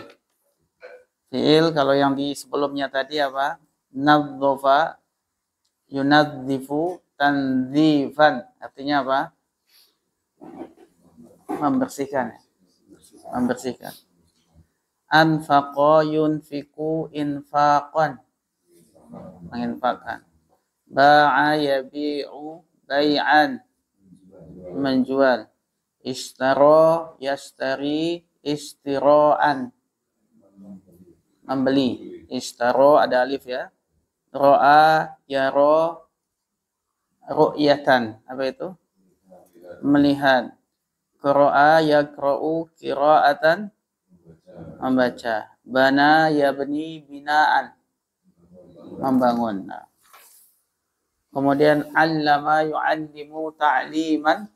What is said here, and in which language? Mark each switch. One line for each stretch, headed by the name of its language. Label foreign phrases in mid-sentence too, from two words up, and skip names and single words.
Indonesian: Fi'il kalau yang di sebelumnya tadi apa?
Arabic: نظف ينظف تنظيفا.
Indonesian: Artinya apa? Membersihkan. Membersihkan.
Arabic: أنفق ينفق إنفاقا. Menginfakkan. باع يبيع بيعا.
Indonesian: Menjual.
Arabic: اشترى يشتري اشتراء.
Indonesian: Membeli. Ishtara ada alif ya.
Arabic: رأى يرى رؤية.
Indonesian: Apa itu?
Arabic: Melihat. قرأ يقرأ قراءة. Membaca. بنى يبني بناء.
Indonesian: Membangun. Nah. Kemudian
Arabic: علم يعلم تعليما.